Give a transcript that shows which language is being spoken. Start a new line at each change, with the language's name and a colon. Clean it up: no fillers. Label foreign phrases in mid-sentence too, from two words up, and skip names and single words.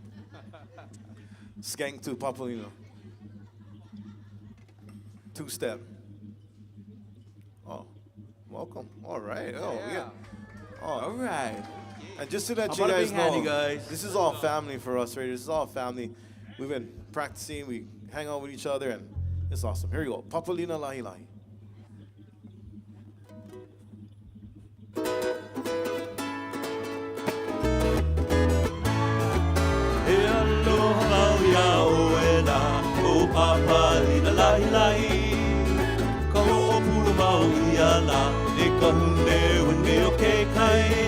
English: Skank to Papolino. Two-step. Oh, welcome. All right. Oh, yeah. All Oh, right. and just so that How you about a guys big hand, know, you guys? this is all family for us, right? This is all family. We've been practicing. We hang out with each other, and it's awesome. Here we go. Papolina Lahi Lahi.
Hawaiian: E aloha ia oela, o papali na lahi lahi. Ka ho'opulu mau ia la, e ka hune hune o ke kai.